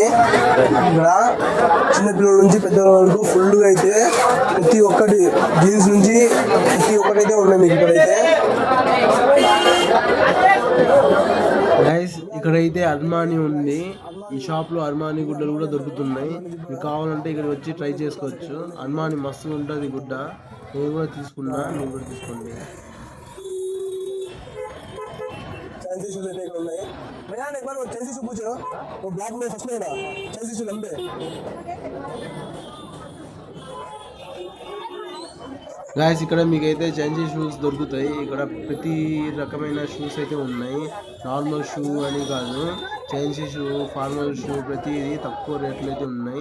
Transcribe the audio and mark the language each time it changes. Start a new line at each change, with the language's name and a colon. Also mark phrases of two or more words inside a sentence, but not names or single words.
Telugu: ఇక్కడ చిన్నపిల్లల నుంచి పెద్దల వరకు ఫుల్ గా అయితే ప్రతి ఒక్కటి జీన్స్ నుంచి ప్రతి ఒక్కటి అయితే ఉన్నాయి మీకు ఇక్కడైతే. గైస్ ఇక్కడ ఇక్కడైతే అర్మానీ ఉంది. ఈ షాప్ లో అర్మానీ గుడ్డలు కూడా దొరుకుతున్నాయి. మీకు కావాలంటే ఇక్కడ వచ్చి ట్రై చేసుకోవచ్చు. అర్మానీ మస్తు ఉంటుంది గుడ్డ. నేను కూడా తీసుకున్నా, మీరు కూడా తీసుకోండి.
English: Chelsea shoes
Telugu: అయితే ఇక్కడ ఉన్నాయి.
Hindi: भैया एक बार वो
English: Chelsea shoe
Hindi: पूछो, वो ब्लैक में फर्स्ट में ना
English: Chelsea shoe
Hindi: लंबे.
Telugu: గాయస్ ఇక్కడ మీకైతే
English: Chelsea shoes
Telugu: దొరుకుతాయి. ఇక్కడ ప్రతి రకమైన షూస్ అయితే ఉన్నాయి.
English: normal shoe
Telugu: అని కాదు,
English: Chelsea shoe, formal shoe
Telugu: ప్రతిదీ తక్కువ రేట్లు అయితే ఉన్నాయి.